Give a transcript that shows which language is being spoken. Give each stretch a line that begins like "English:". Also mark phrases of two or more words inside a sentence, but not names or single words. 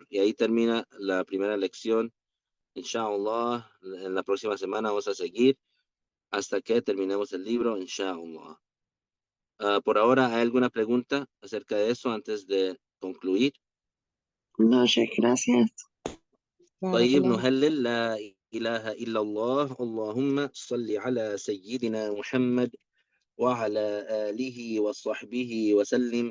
Spanish: Y ahí termina la primera lección. Inshallah, en la próxima semana vamos a seguir hasta que terminemos el libro, inshallah. Por ahora, ¿hay alguna pregunta acerca de eso antes de concluir? No, Sheikh, gracias.
Arabic: طيب نهلل لا إله إلا الله اللهم صل على سيدنا محمد وعلى آله وصحبه وسلم